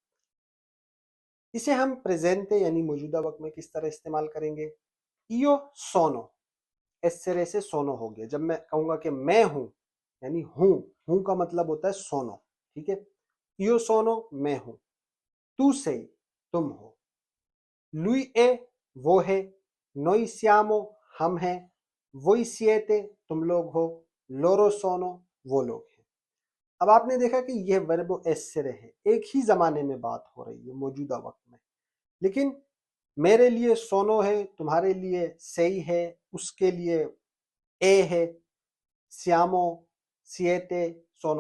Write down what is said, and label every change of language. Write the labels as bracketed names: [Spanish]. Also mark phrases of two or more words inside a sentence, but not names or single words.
[Urdu] اسے ہم پریزنٹ یعنی موجودہ وقت میں کس طرح استعمال کریں گے؟ [Italian] io sono, [Urdu] ایسرے سے سونو ہو گیا۔ جب میں کہوں گا کہ میں ہوں یعنی ہوں کا مطلب ہوتا ہے سونو، ٹھیک ہے۔ [Italian] io sono [Urdu] میں ہوں، [Italian] tu sei [Urdu] تم ہو، [Italian] lui è [Urdu] وہ ہے، [Italian] noi siamo [Urdu] ہم ہیں، [Italian] voi siete [Urdu] تم لوگ ہو، [Italian] loro sono [Urdu] وہ لوگ ہیں۔ اب آپ نے دیکھا کہ یہ ورب ایسرے ہے، ایک ہی زمانے میں بات ہو رہی ہے موجودہ وقت میں، لیکن میرے لیے سونو ہے، تمہارے لیے sei ہے، اس کے لیے اے ہے، [Italian] siamo, siete, sono.